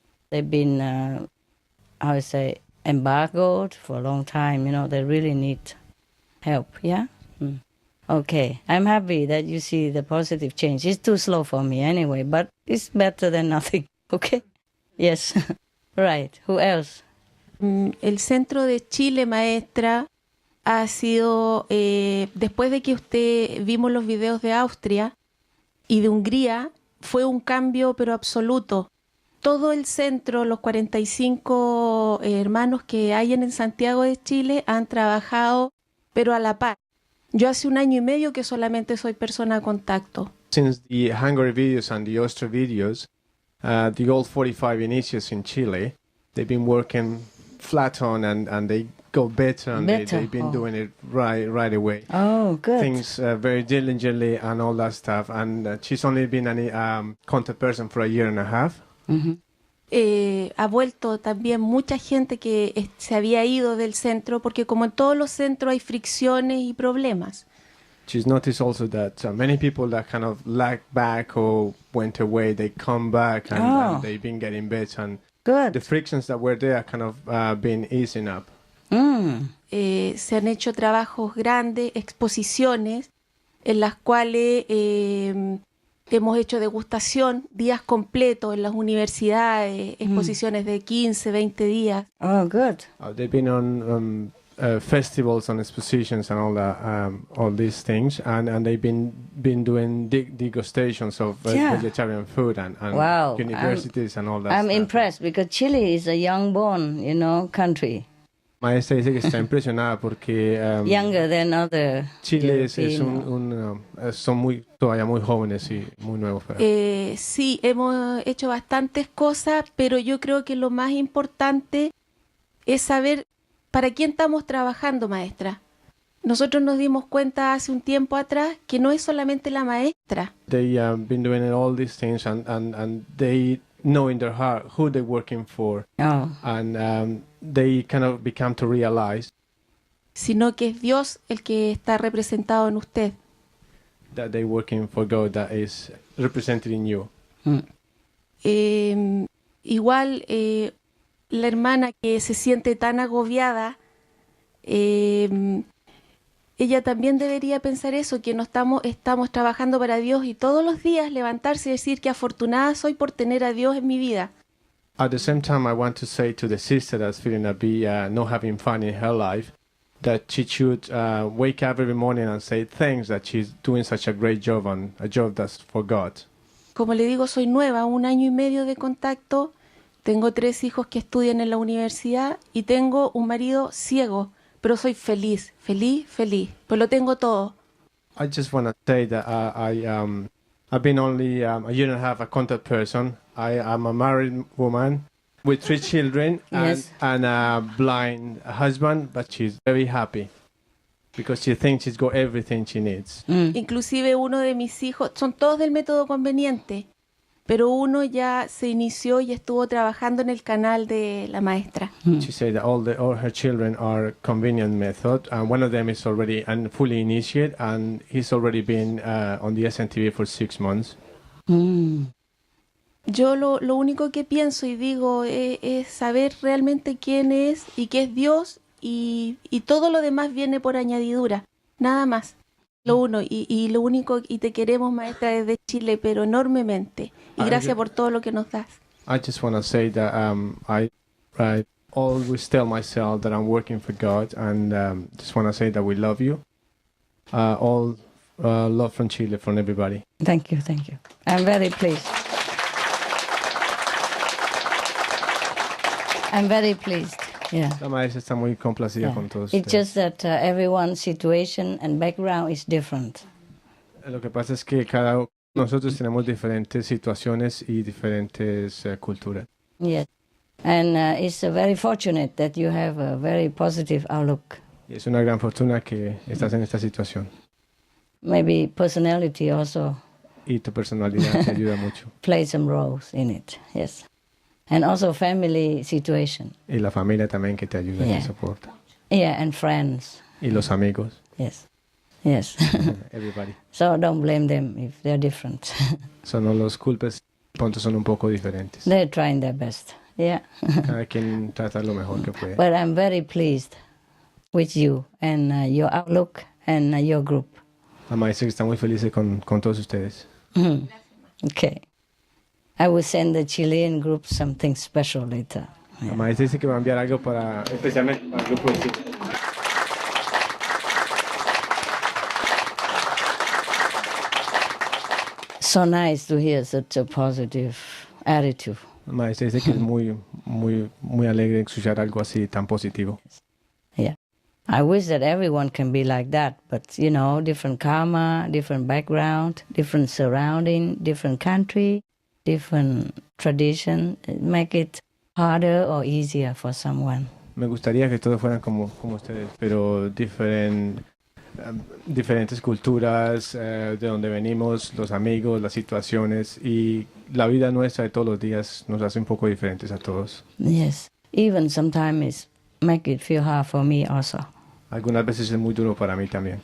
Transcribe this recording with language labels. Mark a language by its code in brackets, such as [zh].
[en] They've been, I would say, embargoed for a long time. You know, they really need help. Yeah? Okay. I'm happy that you see the positive change. It's too slow for me anyway, but it's better than nothing. Okay? Yes. Right. Who else? [es] El centro de Chile, maestra, ha sido, después de que vimos los videos de Austria y de Hungría, fue un cambio pero absoluto. Todo el centro, los 45 hermanos que hay en Santiago de Chile han trabajado, pero a la par. Yo hace 1 año y medio que solamente soy persona a contacto. [en] Since the Hungary videos and the Austria videos, the old 45 initiates in Chile, they've been working flat on and they go better and they've been doing it right away. Oh, good. Things very diligently and all that stuff. And she's only been a contact person for 1.5 years. [es] Ha vuelto también mucha gente que se había ido del centro, porque como en todos los centros hay fricciones y problemas. [en] She's noticed also that many people that kind of lagged back or went away, they come back and they've been getting better. And Good. the frictions that were there kind of been easing up. [es] Se han hecho trabajos grandes, exposiciones, en las cuales hemos hecho degustación, días completos en las universidades, exposiciones de 15, 20 días. [en] Oh, good. They've been on festivals and expositions and all that, all these things, and they've been doing degustations of vegetarian food and wow. universities and all that. I'm stuff. impressed because Chile is a young-born, country. [es] Maestra dice que está impresionada porque [en] Younger than other [es] Chile [en] European. [es] son todavía muy jóvenes y muy nuevos. Sí, hemos hecho bastantes cosas, pero yo creo que lo más importante es saber para quién estamos trabajando, maestra. Nosotros nos dimos cuenta hace un tiempo atrás que no es solamente la maestra. [en] They been doing all these things and they know in their heart who they're working for. Oh. And they kind of become to realize [es] Sino que es Dios el que está representado en usted. [en] that they're working for God that is represented in you. [es] Igual la hermana que se siente tan agobiada, ella también debería pensar eso, que no estamos trabajando para Dios y todos los días levantarse y decir que afortunada soy por tener a Dios en mi vida. [en] At the same time, I want to say to the sister that's feeling not having fun in her life, that she should wake up every morning and say thanks that she's doing such a great job on a job that's for God. [es] Como le digo, soy nueva, 1 año y medio de contacto, tengo 3 hijos que estudian en la universidad y tengo un marido ciego, pero soy feliz, pues lo tengo todo. [en] I just want to say that I've been only a 1.5 years a contact person. I'm a married woman with 3 children Yes. and a blind husband, but she's very happy because she thinks she's got everything she needs. [es] Inclusive uno de mis hijos, son todos del método conveniente, pero uno ya se inició y estuvo trabajando en el canal de la maestra. [en] She said that all her children are convenient method, and one of them is already fully initiated, and he's already been on the SNTV for 6 months. [es] Yo lo único que pienso y digo es saber realmente quién es y qué es Dios y todo lo demás viene por añadidura, nada más. Lo uno y lo único, y te queremos, maestra, desde Chile, pero enormemente. Y gracias por todo lo que nos das. [en] I just want to say that I always tell myself that I'm working for God, and just want to say that we love you. All love from Chile, from everybody. Thank you. I'm very pleased. I'm very pleased. Yeah. [es] La maestra está muy complacida con todos [en] It's [es] ustedes. [en] just that everyone's situation and background is different. [es] Lo que pasa es que nosotros tenemos diferentes situaciones y diferentes culturas. [en] Yes. And it's very fortunate that you have a very positive outlook. [es] Y es una gran fortuna que estás en esta situación. [en] Maybe personality also. [es] Y tu personalidad te ayuda mucho. [en] Play some roles in it, yes. And also family situation. [es] Y la familia también que te ayuda y te soporta. [en] Yeah, and friends. [es] Y los amigos. [en] Yes. Yes. Everybody. So don't blame them if they're different. [es] So no los culpes, puntos son un poco diferentes. [en] They're trying their best. Yeah. [es] Cada quien trata lo mejor que puede. [en] But I'm very pleased with you and your outlook and your group. [es] La maestra está muy feliz con todos ustedes. [en] Okay. I will send the Chilean group something special later. [es] La maestra dice que va a enviar algo especialmente para el grupo de Chile. [en] So nice to hear such a positive attitude. [es] La maestra dice que es muy alegre escuchar algo así tan positivo. [en] Yeah. I wish that everyone can be like that, but different karma, different background, different surrounding, different country, different tradition, make it harder or easier for someone. [es] Me gustaría que todos fueran como ustedes, pero diferentes culturas, de donde venimos, los amigos, las situaciones y la vida nuestra de todos los días nos hace un poco diferentes a todos. [en] Yes, even sometimes it make it feel hard for me also. [es] Algunas veces es muy duro para mí también.